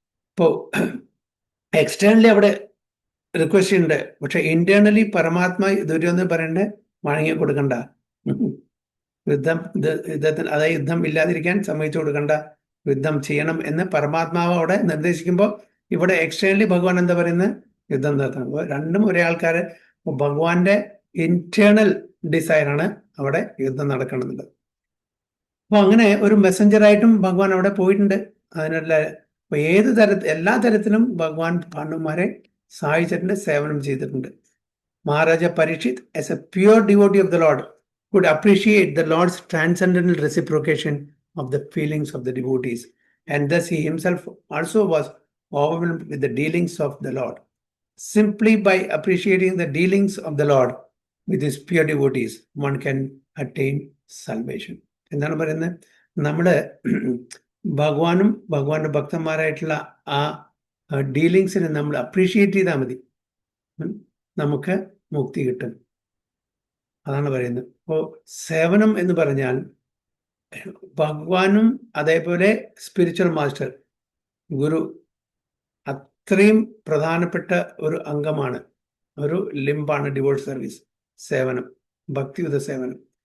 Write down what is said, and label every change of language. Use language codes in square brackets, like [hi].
[ml] ഇപ്പോൾ എക്സ്റ്റേണലി അവിടെ റിക്വസ്റ്റ് ഉണ്ട്, പക്ഷെ ഇന്റേണലി പരമാത്മാ ദുര്യോധനൻ പറയണ്ടേ, വഴങ്ങി കൊടുക്കണ്ട, യുദ്ധത്തിന്, അതായത് യുദ്ധം ഇല്ലാതിരിക്കാൻ സമ്മതിച്ചു കൊടുക്കണ്ട, യുദ്ധം ചെയ്യണം എന്ന് പരമാത്മാവ് അവിടെ നിർദ്ദേശിക്കുമ്പോൾ ഇവിടെ എക്സ്റ്റേണലി ഭഗവാൻ എന്താ പറയുന്നത്? യുദ്ധം നടത്തണം. രണ്ടും ഒരേ ആൾക്കാര്. ഭഗവാന്റെ ഇന്റേണൽ ഡിസൈറാണ് അവിടെ യുദ്ധം നടക്കണമെന്നുള്ളത്. അപ്പൊ അങ്ങനെ ഒരു മെസ്സഞ്ചറായിട്ടും ഭഗവാൻ അവിടെ പോയിട്ടുണ്ട്. അതിനുള്ള എല്ലാ തരത്തിലും ഭഗവാൻ പാണ്ഡവന്മാരെ സഹായിച്ചിട്ടുണ്ട്, സേവനം ചെയ്തിട്ടുണ്ട്. [en] Maharaja Parikshit, as a pure devotee of the Lord, could appreciate the Lord's transcendental reciprocation of the feelings of the devotees, and thus he himself also was overwhelmed with the dealings of the Lord. Simply by appreciating the dealings of the Lord with his pure devotees, one can attain salvation. [ml] എന്താണ് പറയുന്നത്? നമ്മള് ഭഗവാനും ഭഗവാന്റെ ഭക്തന്മാരായിട്ടുള്ള ആ ഡീലിങ്സിനെ നമ്മൾ appreciate ചെയ്താൽ മതി, നമുക്ക് മുക്തി കിട്ടും. അതാണ് പറയുന്നത്. അപ്പോൾ സേവനം എന്ന് പറഞ്ഞാൽ ഭഗവാനും അതേപോലെ സ്പിരിച്വൽ മാസ്റ്റർ, ഗുരു, അത്രയും പ്രധാനപ്പെട്ട ഒരു അംഗമാണ്, ഒരു ലിംബാണ് ഡിവോഴ്സ് സർവീസ്, സേവനം, ഭക്തിയുത സേവനം.